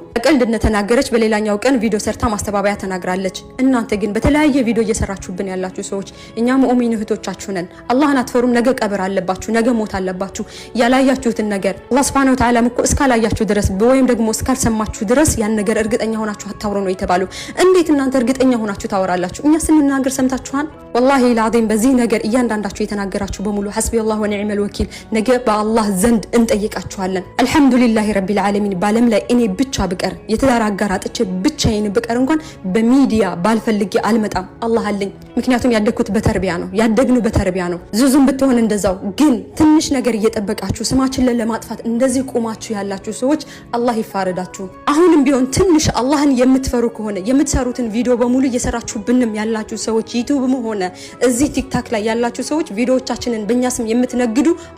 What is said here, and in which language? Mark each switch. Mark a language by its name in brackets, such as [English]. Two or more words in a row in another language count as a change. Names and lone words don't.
[Amharic] ቀልድ እንደተናገረች በሌላኛው ቀን ቪዲዮ ሰርታ ማስተባበያ ተናግራለች። እናንተ ግን በተለያየ ቪዲዮ እየሰራችሁብን ያላችሁ ሰዎች እኛ ሙእሚን እህቶቻችሁ ነን። አላህን አትፈሩም? ነገ ቀብር አለባችሁ፣ ነገ ሞት አለባችሁ። ያላያችሁትን ነገር አላህ [Arabic] سبحانه وتعالى [Amharic] እኮ እስካላያችሁ ድረስ ወይም ደግሞ እስካልሰማችሁ ድረስ ያን ነገር እርግጠኛ ሆናችሁ አታውሩ ነው የተባለው። እንዴት እናንተ እርግጠኛ ሆናችሁ ታወራላችሁ? እኛ ስንናገር ሰምታችኋል? [Arabic] والله العظيم [Amharic] በዚህ ነገር እያንዳንዳችሁ የተናገራችሁ በሙሉ [Arabic] حسبي الله ونعم الوكيل [Amharic] ነገ በአላህ ዘንድ እንጠይቃችኋለን። [Arabic] الحمد لله رب العالمين [Amharic] ባለም ላይ እኔ ብቻ ብቀር የተዳራ አጋር አጥቼ ብቻዬን ብቀር እንኳን በሚዲያ ባልፈልጌ አልመጣም። አላህ አለኝ። ምክንያቱም ያደግኩት በተርቢያ ነው፣ ያደግነው በተርቢያ ነው። ዙዙም ብትሆን እንደዛው። ግን ትንሽ ነገር እየጠበቃችሁ ስማችንን ለማጥፋት እንደዚህ ቆማችሁ ያላችሁ ሰዎች አላህ ይፋረዳችሁ። አሁንም ቢሆን ትንሽ አላህን የምትፈሩ ከሆነ የምትሰሩትን ቪዲዮ በሙሉ እየሰራችሁብንም ያላችሁ ሰዎች ዩቲዩብም ሆነ እዚህ ቲክታክ ላይ ያላችሁ ሰዎች ቪዲዮዎቻችንን በእኛ ስም የምትነግዱ